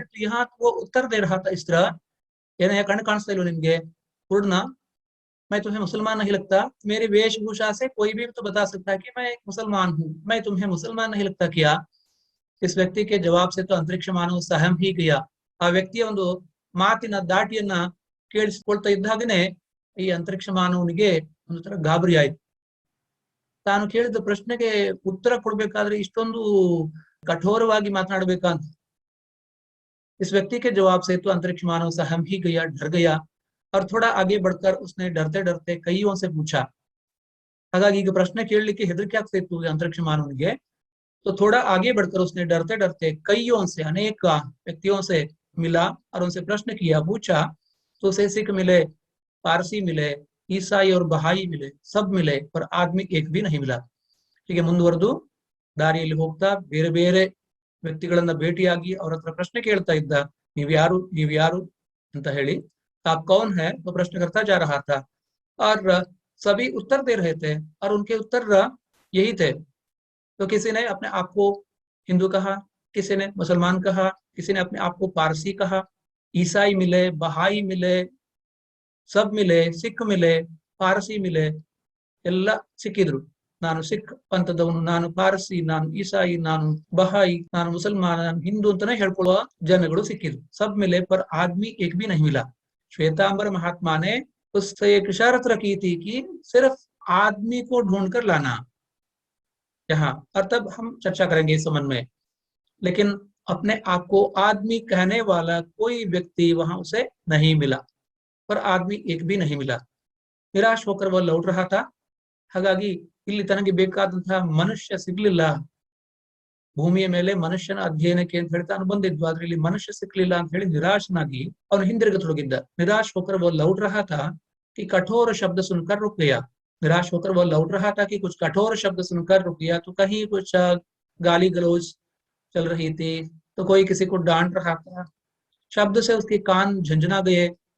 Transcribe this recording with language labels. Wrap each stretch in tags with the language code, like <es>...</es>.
<hi>तो यहाँ तो वो उत्तर दे रहा था इस तरह, यानी कण</hi> <kn>ಕಾಣಿಸ್ತಾ ಇಲ್ವ ನಿಮ್ಗೆ</kn> <hi>पूर्ण, मैं तुम्हें मुसलमान नहीं लगता, मेरी वेशभूषा से कोई भी तो बता सकता है कि मैं एक मुसलमान हूँ, मैं तुम्हें मुसलमान नहीं लगता क्या? इस व्यक्ति के जवाब से तो अंतरिक्ष मानव सहम ही गया।</hi> <kn>ಆ ವ್ಯಕ್ತಿಯ ಒಂದು ಮಾತಿನ ದಾಟಿಯನ್ನ ಕೇಳಿಸಿಕೊಳ್ತಾ ಇದ್ದ ಹಾಗೇನೆ ಈ ಅಂತರಿಕ್ಷ ಮಾನವನಿಗೆ ಒಂದು ತರ ಗಾಬರಿ ಆಯ್ತು। ತಾನು ಕೇಳಿದ ಪ್ರಶ್ನೆಗೆ ಉತ್ತರ ಕೊಡ್ಬೇಕಾದ್ರೆ ಇಷ್ಟೊಂದು ಕಠೋರವಾಗಿ ಮಾತನಾಡಬೇಕಂತ।</kn> <hi>इस व्यक्ति के जवाब से तो अंतरिक्ष मानव सहम ही गया, डर गया और थोड़ा आगे बढ़कर उसने डरते डरते कईयों से पूछा।</hi> <kn>ಹಾಗಾಗಿ ಈಗ ಪ್ರಶ್ನೆ ಕೇಳಲಿಕ್ಕೆ ಹೆದರಿಕೆ ಆಗ್ತಾ ಇತ್ತು अंतरिक्ष मानवನಿಗೆ।</kn> <hi>तो थोड़ा आगे बढ़कर उसने डरते डरते कईयों से, अनेक व्यक्तियों से मिला और उनसे प्रश्न किया, पूछा। तो उसे सिख मिले, पारसी मिले, ईसाई और बहाई मिले, सब मिले, पर आदमी एक भी नहीं मिला।</hi> <kn>ಹೀಗೆ ಮುಂದುವರೆದು ದಾರಿಯಲ್ಲಿ ಹೋಗ್ತಾ ಬೇರೆ ಬೇರೆ ವ್ಯಕ್ತಿಗಳನ್ನ ಭೇಟಿಯಾಗಿ ಅವ್ರ ಹತ್ರ ಪ್ರಶ್ನೆ ಕೇಳ್ತಾ ಇದ್ದ, ನೀವ್ಯಾರು ಅಂತ ಹೇಳಿ।</kn> <hi>आप कौन है वो प्रश्न करता जा रहा था और सभी उत्तर दे रहे थे और उनके उत्तर यही थे। तो किसी ने अपने आप को हिंदू कहा, किसी ने मुसलमान कहा, किसी ने अपने आप को पारसी कहा, ईसाई मिले, बहाई मिले, सब मिले, सिख मिले, पारसी मिले,</hi> <kn>ಎಲ್ಲ ಸಿಕ್ಕಿದ್ರು। ನಾನು ಸಿಖ್ ಪಂಥದವನು, ನಾನು ಪಾರಸಿ, ನಾನು ಈಸಾಯಿ, ನಾನು ಬಹಾಯಿ, ನಾನು ಮುಸಲ್ಮಾನ, ನಾನು ಹಿಂದೂ ಅಂತಾನೆ ಹೇಳ್ಕೊಳ್ಳುವ ಜನಗಳು ಸಿಕ್ಕಿದ್ರು।</kn> <hi>सब मिले पर आदमी एक भी नहीं मिला। श्वेतांबर महात्मा ने उससे एक इशारत रखी थी कि सिर्फ आदमी को ढूंढ कर लाना यहाँ, और तब हम चर्चा करेंगे इस संबंध में। लेकिन अपने आप को आदमी कहने वाला कोई व्यक्ति वहां उसे नहीं मिला, पर आदमी एक भी नहीं मिला। निराश होकर वह लौट रहा था। ಹಾಗಾಗಿ ಇಲ್ಲಿ ತನಗೆ ಬೇಕಾದಂತಹ ಮನುಷ್ಯ ಸಿಗ್ಲಿಲ್ಲ, ಭೂಮಿಯ ಮೇಲೆ ಮನುಷ್ಯನ ಅಧ್ಯಯನಕ್ಕೆ ಅಂತ ಹೇಳಿ ತಾನು ಬಂದಿದ್ವು, ಆದ್ರೆ ಇಲ್ಲಿ ಮನುಷ್ಯ ಸಿಕ್ಲಿಲ್ಲ ಅಂತ ಹೇಳಿ ನಿರಾಶನಾಗಿ ಅವನು ಹಿಂದಿರುಗತೊಡಗಿದ್ದ। निराश होकर वह लौट रहा था कि कठोर शब्द सुनकर रुक गया। निराश होकर वह लौट रहा था कि कुछ कठोर शब्द सुनकर रुक गया। तो कहीं कुछ गाली गलौज चल रही थी, तो कोई किसी को डांट रहा था, शब्द से उसके कान झंझना गए।</hi>